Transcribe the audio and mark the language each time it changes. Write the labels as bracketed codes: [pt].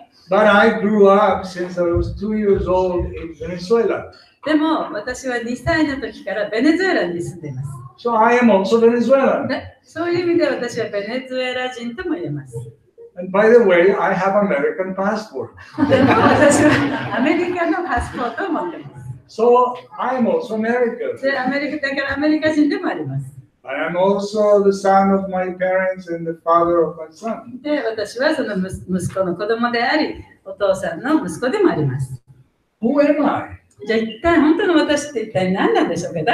[en] But I grew up since I was 2 years old in Venezuela. [ja] でも私は2歳の時からベネズエラに住んでいます。 [en] So I am also Venezuelan. [ja] そういう意味で私はベネズエラ人とも言えます。 [en] And by the way, I have American passport. [ja] でも私はアメリカのパスポートを持っています。 [en] So I am also American. [ja] で、アメリカだからアメリカ人でもあります。 [en] I am also the son of my parents and the father of my son. [ja] で、私はその息子の子供であり、お父さんの息子でもあります。 [en] Who am I? [ja] じゃあ一体本当の私って一体何なんでしょうか？